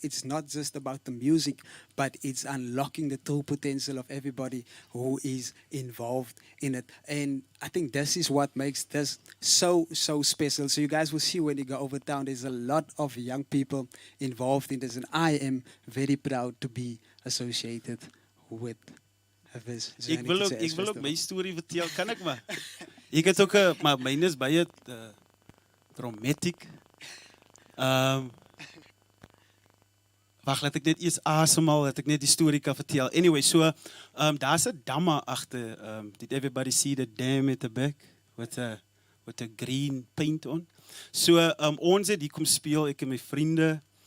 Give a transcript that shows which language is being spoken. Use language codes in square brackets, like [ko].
[en] It's not just about the music, but it's unlocking the true potential of everybody who is involved in it. And I think this is what makes this so special. So you guys will see when you go over town, there's a lot of young people involved in this, and I am very proud to be associated with this Journey to Jazz [af] Ek wil ook [en] festival. [af] my storie vertel, kan ek maar? Ek het ook maar myne is baie dramatic. Wag, laat ek net eers asemhaal, dat ek net die storie kan vertel. Anyway, so daar's 'n dam agter. [en] Did everybody see the dam at the back with a green paint on? [af] So ons het hier kom speel, ek en my vriende.